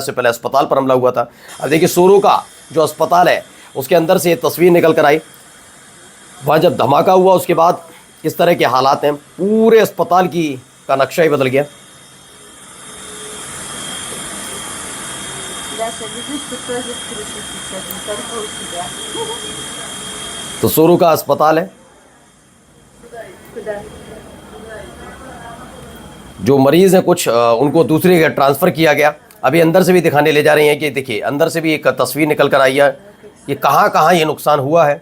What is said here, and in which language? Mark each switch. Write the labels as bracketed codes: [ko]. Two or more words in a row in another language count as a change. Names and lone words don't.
[hi] इससे पहले अस्पताल पर हमला हुआ था। अब देखिए सोरोका जो अस्पताल है उसके अंदर से ये तस्वीर निकल कर आई। वहाँ जब धमाका हुआ उसके बाद इस तरह के हालात हैं, पूरे अस्पताल का नक्शा ही बदल गया। [ru] Видишь, ты тоже скрытый сейчас, не только у тебя. [hi] तो सोरो का अस्पताल है, [ru] Куда? [hi] जो मरीज हैं कुछ उनको दूसरी जगह ट्रांसफ़र किया गया। अभी अंदर से भी दिखाने ले जा रही हैं कि देखिए अंदर से भी एक तस्वीर निकल कर आई है, ये कहाँ कहाँ ये नुकसान हुआ है।